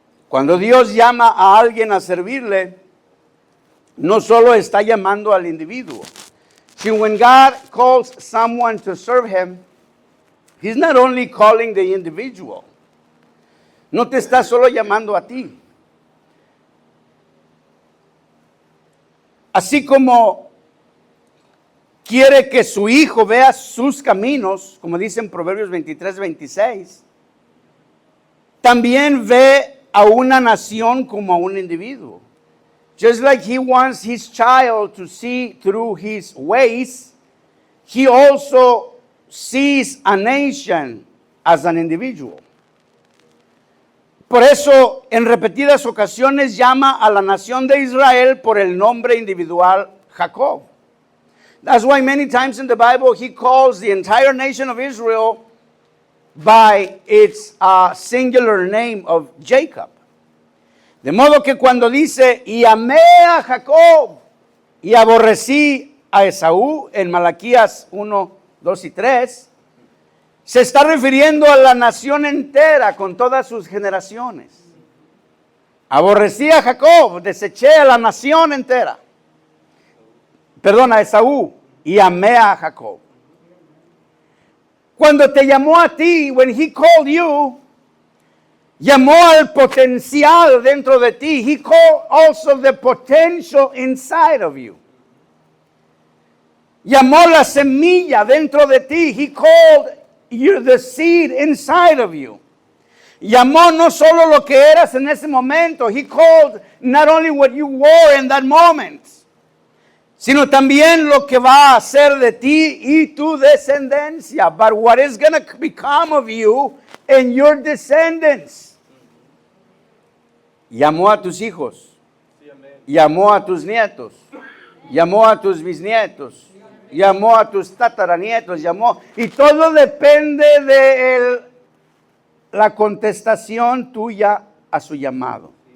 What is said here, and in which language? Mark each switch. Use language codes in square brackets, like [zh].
[es] Cuando Dios llama a alguien a servirle, no solo está llamando al individuo. [en] See, when God calls someone to serve Him, He's not only calling the individual. [es] No te está solo llamando a ti. Así como quiere que su hijo vea sus caminos, como dice en Proverbios 23-26, también ve a una nación como a un individuo. [en] Just like he wants his child to see through his ways, he also sees a nation as an individual. [es] Por eso, en repetidas ocasiones llama a la nación de Israel por el nombre individual Jacob. [en] That's why many times in the Bible he calls the entire nation of Israel by its singular name of Jacob. [es] De modo que cuando dice, y amé a Jacob y aborrecí a Esaú, en Malaquías 1, 2 y 3, se está refiriendo a la nación entera con todas sus generaciones. Aborrecí a Jacob, deseché a la nación entera. Perdón, a Esaú, y amé a Jacob. Cuando te llamó a ti, [en] when he called you, [es] llamó al potencial dentro de ti. [en] He called also the potential inside of you. [es] Llamó la semilla dentro de ti. [en] He called you the seed inside of you. [es] Llamó no solo lo que eras en ese momento. [en] He called not only what you were in that moment, [es] sino también lo que va a hacer de ti y tu descendencia. [en] But what is going to become of you and your descendants. [es] Llamó a tus hijos, llamó a tus nietos, llamó a tus bisnietos, llamó a tus tataranietos, llamó, y todo depende de la contestación tuya a su llamado.